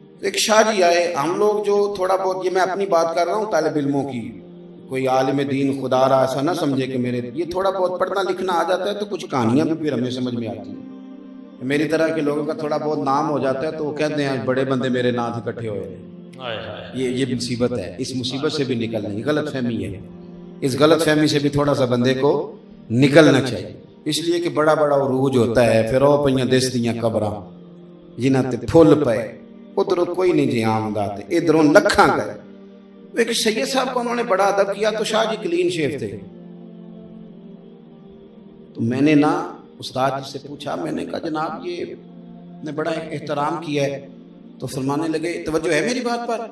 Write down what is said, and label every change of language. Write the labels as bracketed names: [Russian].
[Urdu] ایک شاہ جی آئے, ہم لوگ جو تھوڑا بہت, یہ میں اپنی بات کر رہا ہوں طالب علموں کی, کوئی عالم دین خدا را ایسا نہ سمجھے کہ میرے یہ تھوڑا بہت پڑھنا لکھنا آ جاتا ہے تو کچھ کہانیاں بھی پھر ہمیں سمجھ میں آتی ہیں. میری طرح کے لوگوں کا تھوڑا بہت نام ہو جاتا ہے تو وہ کہتے ہیں بڑے بندے میرے نام اکٹھے ہوئے ہیں. یہ مصیبت ہے, اس مصیبت سے بھی نکلنا, یہ غلط فہمی ہے, اس غلط فہمی سے بھی تھوڑا سا بندے کو نکلنا چاہیے. اس لیے کہ بڑا بڑا عروج ہوتا ہے, پھر [Punjabi] او پئیاں دستیاں قبراں جنہاں تے پھول پئے, ادھروں کوئی نہیں جی آمدات, ادھروں لکھاں گئے. [Urdu] ایک سید صاحب کو انہوں نے بڑا ادب کیا تو شاہ جی کلین شیف تھے. تو میں نے نا استاد جی سے پوچھا, میں نے کہا جناب یہ نے بڑا احترام کیا ہے. تو فرمانے لگے, توجہ ہے میری بات پر؟